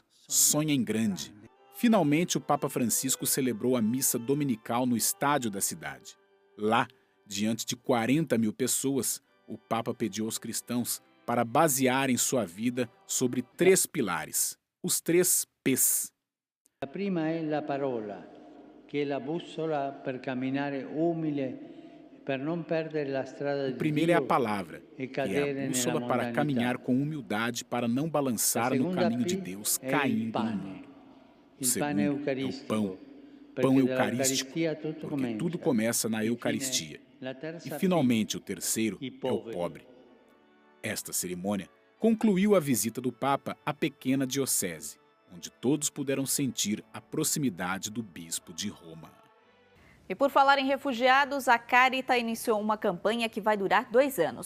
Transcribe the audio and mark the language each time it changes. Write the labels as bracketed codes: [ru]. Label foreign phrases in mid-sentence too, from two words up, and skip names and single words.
[pt] Sonhem grande. Finalmente, o Papa Francisco celebrou a missa dominical no estádio da cidade. Lá, diante de 40 mil pessoas, o Papa pediu aos cristãos para basearem sua vida sobre 3 pilares, os 3 P's. [it] La prima è la parola, che è la bussola per camminare umile, per non perdere la strada di [pt] O primeiro é a [it] Dio [pt] palavra, [it] e [pt] que é [it] cadere [pt] a [it] nella [pt] bússola para [it] mondanità. [pt] caminhar com humildade para não balançar no caminho de Deus, [it] è il [pt] caindo no [it] pane, [pt] mundo. O [it] il pane [pt] segundo é o [it] eucaristico, [pt] pão [it] perché [pt] eucarístico, [it] dall'Eucaristia tutto [pt] porque [it] comincia. [pt] tudo começa na [it] Infine, [pt] Eucaristia. [it] la [pt] E, [it] terza [pt] finalmente, o terceiro [it] I [pt] é o [it] poveri. [pt] pobre. Esta cerimônia concluiu a visita do Papa à pequena diocese, onde todos puderam sentir a proximidade do bispo de Roma. E por falar em refugiados, a Caritas iniciou uma campanha que vai durar 2 anos.